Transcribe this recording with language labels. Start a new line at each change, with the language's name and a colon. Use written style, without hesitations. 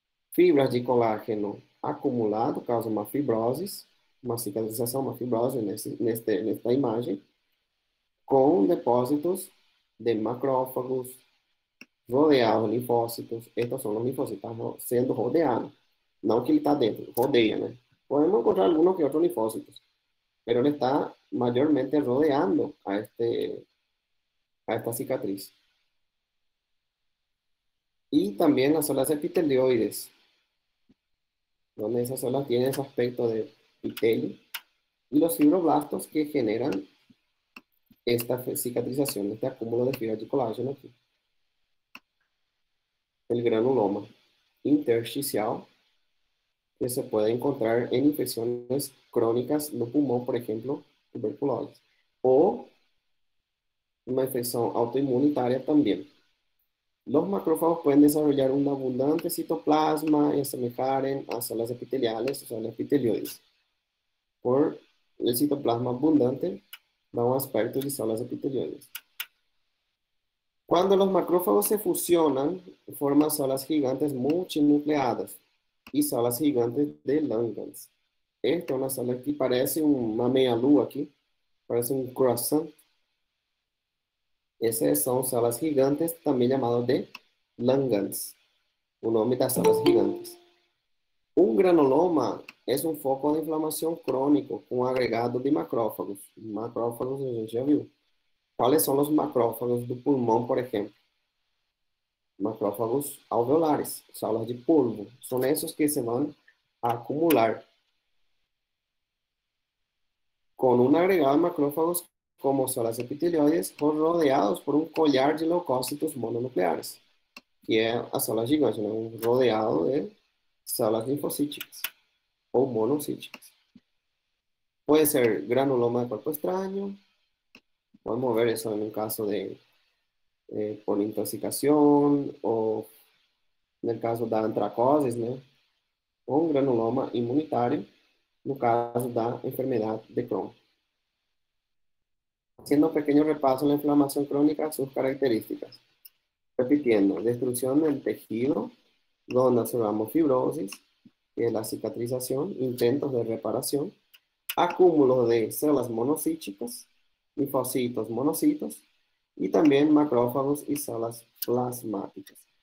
Portuguese: Fibras de colágeno acumulado causa uma fibrose, uma cicatrização, uma fibrose nesta imagem, com depósitos de macrófagos rodeados de linfócitos. Estes são os linfócitos, estão sendo rodeados. Não que ele está dentro, rodeia, né? Podemos encontrar alguns que outros linfócitos, mas ele está mayormente rodeando a esta cicatriz.
Spanish: Y también las células epitelioides, donde esas células tienen ese aspecto de epitelio, y los fibroblastos que generan esta cicatrización, este acúmulo de fibras de colágeno aquí. El granuloma intersticial, que se puede encontrar en infecciones crónicas no pulmón, por ejemplo, tuberculosis, o una infección autoinmunitaria también. Los macrófagos pueden desarrollar un abundante citoplasma y asemejar a células epiteliales, o células epitelioides. Por el citoplasma abundante, da un aspecto de células epitelioides. Cuando los macrófagos se fusionan, forman células gigantes multinucleadas y células gigantes de Langerhans. Esta es una célula que parece una
Portuguese: meia lua
Spanish: aquí, parece un croissant.
Portuguese: Essas são células gigantes, também chamadas de Langerhans. o nome das células gigantes. Um granuloma é um foco de inflamação crônico com agregado de macrófagos. Macrófagos a gente já viu. Quais são os macrófagos do pulmão, por exemplo? Macrófagos alveolares, células de polvo. São esses que se vão acumular com um agregado de macrófagos como células epitelioides rodeados por um collar de leucócitos mononucleares, que é a célula gigante, né? Rodeado de células linfocíticas ou monocíticas. Pode ser granuloma de corpo estranho, podemos ver isso em um caso de por intoxicação, ou no caso da antracose, né? Ou um granuloma imunitário, no caso da enfermedade de Crohn.
Spanish: Haciendo un pequeño repaso en la inflamación crónica, sus características. Repitiendo, destrucción del tejido, donde observamos fibrosis, que es la cicatrización, intentos de reparación, acúmulo de células monocíticas, linfocitos, monocitos, y también macrófagos y células plasmáticas.